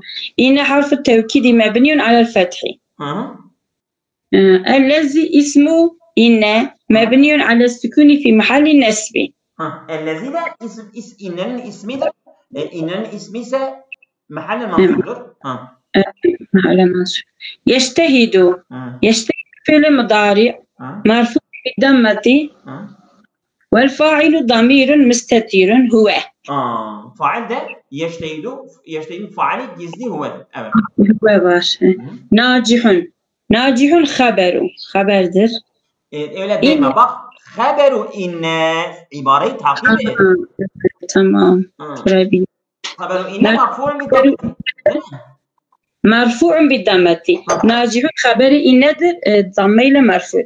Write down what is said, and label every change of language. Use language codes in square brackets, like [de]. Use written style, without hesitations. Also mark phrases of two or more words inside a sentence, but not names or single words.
[ar] إن حرف توكيد مبني على الفتح الذي اسم إن مبني على السكون في محل نصب. [tr] Ellezi de innenin ismidir. İnnenin ismi ise mahalle mensuptur. [ar] على منصوب. يجتهد فعل مضارع مرفوع بالضمة والفاعل ضمير مستتر هو. فاعل ده يجتهد فاعل gizli هو. Evet. هو باش. ناجح خبرdir. [tr] Öyle deme bak. [ar] خبر إن [tr] ibareyi takip et. Tamam. [ar] خبر إن مرفوع بالضمة. مرفوع بالضمة. [tr] Nacihun haberi innedir. Dammeyle marfu'dur.